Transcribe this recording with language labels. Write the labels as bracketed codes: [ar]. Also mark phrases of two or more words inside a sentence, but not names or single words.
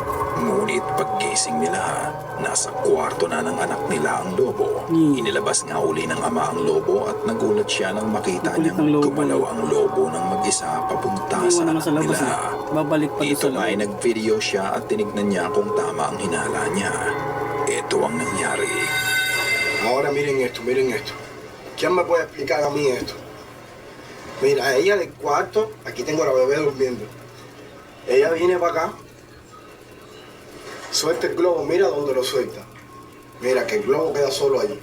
[tl] Ngunit paggising nila, nasa kwarto na ng anak nila ang lobo. Inilabas nga uli ng ama ang lobo at nagulat siya nang makita Kulit niyang ng lobo. gumalaw ang lobo ng mag-isa papunta Iwan sa naman anak sa labas nila. eh. Babalik pa doon Dito sa nga ay loob. nag-video siya at tinignan niya kung tama ang hinala niya. Ito ang nangyari. [es] Ahora miren esto. ¿Quién me puede explicar a mí esto? Mira, ella del cuarto, aquí tengo a la bebé durmiendo. Ella viene para acá, suelta el globo, mira dónde lo suelta. Mira que el globo queda solo allí.